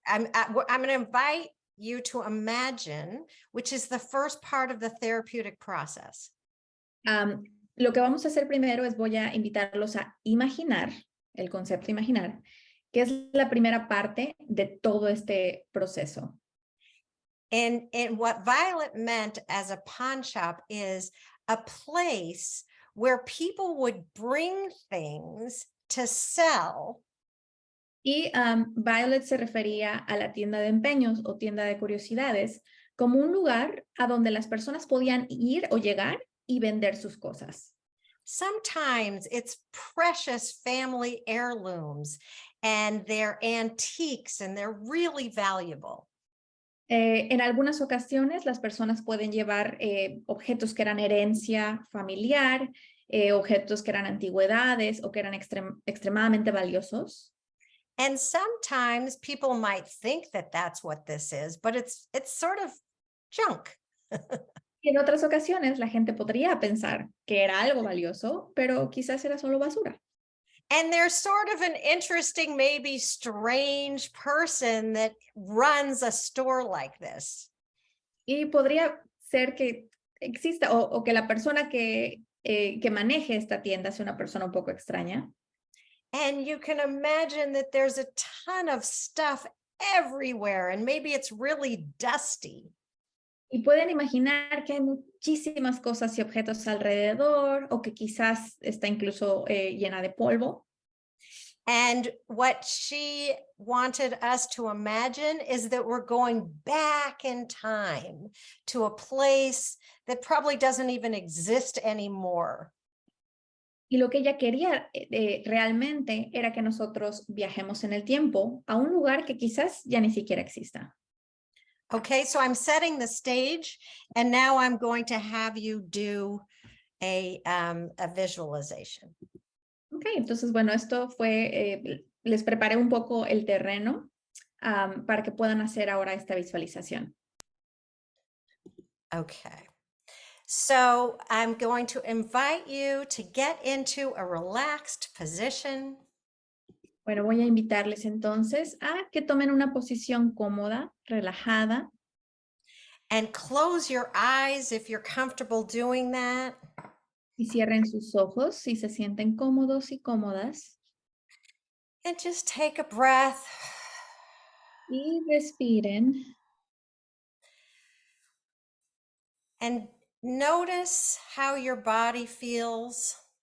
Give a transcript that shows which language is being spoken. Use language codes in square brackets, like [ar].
[en] I'm going to invite you to imagine, which is the first part of the therapeutic process. [es] Lo que vamos a hacer primero es voy a invitarlos a imaginar, el concepto imaginar, que es la primera parte de todo este proceso. [en] And what Violet meant as a pawn shop is a place where people would bring things to sell. [es] Y Violet se refería a la tienda de empeños o tienda de curiosidades como un lugar a donde las personas podían ir o llegar y vender sus cosas. [en] Sometimes it's precious family heirlooms and they're antiques and they're really valuable. [es] En algunas ocasiones las personas pueden llevar objetos que eran herencia familiar, objetos que eran antigüedades o que eran extremadamente valiosos. [en] And sometimes people might think that that's what this is, but it's sort of junk. [es] Y en otras ocasiones la gente podría pensar que era algo valioso, pero quizás era solo basura. [en] And there's sort of an interesting, maybe strange person that runs a store like this. [es] Y podría ser que exista o que la persona que maneje esta tienda sea una persona un poco extraña. [en] And you can imagine that there's a ton of stuff everywhere and maybe it's really dusty. [es] Y pueden imaginar que hay muchísimas cosas y objetos alrededor o que quizás está incluso llena de polvo. [en] And what she wanted us to imagine is that we're going back in time to a place that probably doesn't even exist anymore. [es] Y lo que ella quería realmente era que nosotros viajemos en el tiempo a un lugar que quizás ya ni siquiera exista. [en] Okay, so I'm setting the stage, and now I'm going to have you do a visualization. [es] Ok, entonces, bueno, esto fue, les preparé un poco el terreno para que puedan hacer ahora esta visualización. [en] Okay. So I'm going to invite you to get into a relaxed position. [es] Bueno, voy a invitarles entonces a que tomen una posición cómoda, relajada, [en] And close your eyes if you're comfortable doing that. [es] y cierren sus ojos si se sienten cómodos y cómodas. [en] And just take a breath. [es] Y respiren [en] And notice how your body feels